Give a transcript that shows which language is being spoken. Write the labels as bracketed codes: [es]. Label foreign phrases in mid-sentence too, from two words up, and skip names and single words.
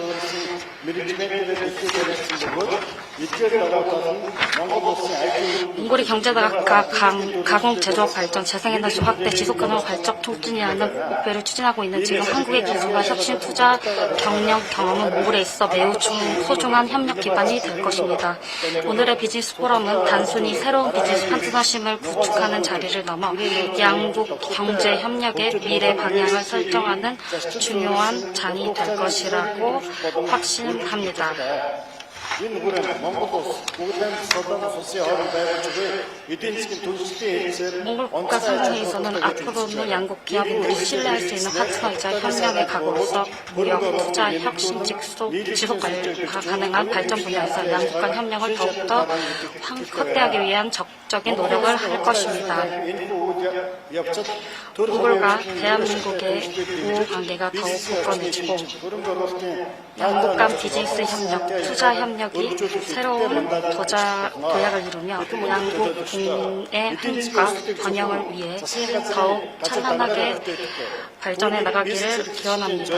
[ko] 몽골이 경제가 가공 제조업 발전, 재생에너지 확대, 지속가능한 발전 촉진이라는 목표를 추진하고 있는 지금 한국의 기술과 혁신 투자 경력 경험은 몽골에 있어 매우 소중한 협력 기반이 될 것입니다. 오늘의 비즈니스 포럼은 단순히 새로운 비즈니스 파트너십을 구축하는 자리를 넘어 양국 경제 협력의 미래 방향을 설정하는 중요한 장이 될 것이라고 확신합니다. [mn] Энэ хүрээнд Монгол улс бүгдийн Судан улсын хооронд байгуулж буй эдийн засгийн түлхэлтийн хэлцээр [ko] 몽골 국가상공회의소는 앞으로는 양국 기업인들이 신뢰할 수 있는 파트너이자 협력의 각오로서 무역, 투자, 혁신, 지속 가능한 발전 분야에서 양국 간 협력을 더욱더 확대하기 위한 적극적인 노력을 할 것입니다. 몽골과 대한민국의 우호 관계가 더욱 굳건해지고 양국 간 비즈니스 협력, 투자 협력이 새로운 도약을 이루며 양국 국민의 행복과 번영을 위해 더욱 찬란하게 발전해 나가기를 기원합니다.